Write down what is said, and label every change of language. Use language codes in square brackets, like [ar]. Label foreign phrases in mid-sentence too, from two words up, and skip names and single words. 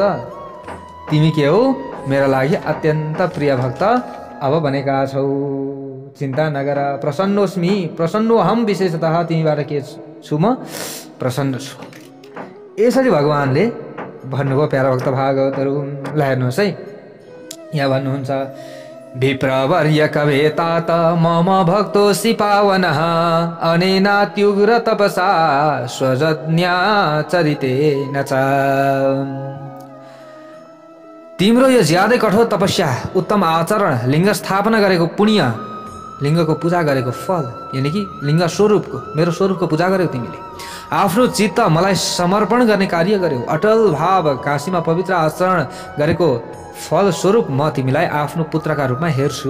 [ne] तिमी के हौ मेरो लागि अत्यन्त प्रिय भक्त अब बनेका छौ। चिन्ता नगर, [sa] प्रसन्नोस्मि, प्रसन्नोहम, [ne] विशेषतः तिमीबाट के छु म प्रसन्न छु। यसरी भगवानले भन्नुभयो। प्यारा भक्त भागवतहरू ल हेर्नुहोस् है, यहाँ भन्नुहुन्छ, [sa] विप्रवर्य कवेतात मम भक्तोऽसि पावनः अनेनात्युग्र तपसा स्वजज्ञाचरितेन च। [ne] तिम्रो यो ज्यादै कठोर तपस्या, उत्तम आचरण, लिङ्ग स्थापना गरेको पुण्य, लिङ्गको पूजा गरेको फल, यानि कि लिङ्ग स्वरूपको, मेरो स्वरूपको पूजा गर्यौ तिमीले। आफ्नो चित्त मलाई समर्पण गर्ने कार्य गर्यौ। अटल भाव, काशीमा पवित्र आचरण गरेको फलस्वरूप म तिमीलाई आफ्नो पुत्रका रूपमा हेर्छु।